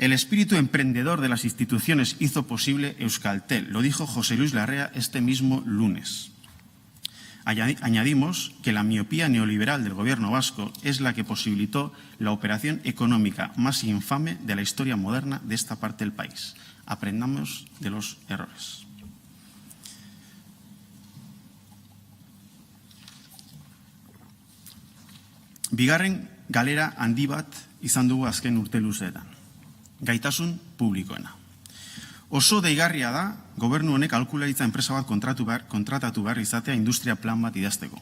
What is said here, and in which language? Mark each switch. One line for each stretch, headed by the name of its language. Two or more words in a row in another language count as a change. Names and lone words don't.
Spanish: El espíritu emprendedor de las instituciones hizo posible Euskaltel, lo dijo José Luis Larrea este mismo lunes. Añadimos que la miopía neoliberal del gobierno vasco es la que posibilitó la operación económica más infame de la historia moderna de esta parte del país. Aprendamos de los errores.
Basque: Bigarren galera handi bat izan dugu azken urte luzeetan. Gaitasun publikoena. Oso deigarria da gobernu honek aholkularitza enpresa bat kontratatu behar izatea industria plan bat idazteko.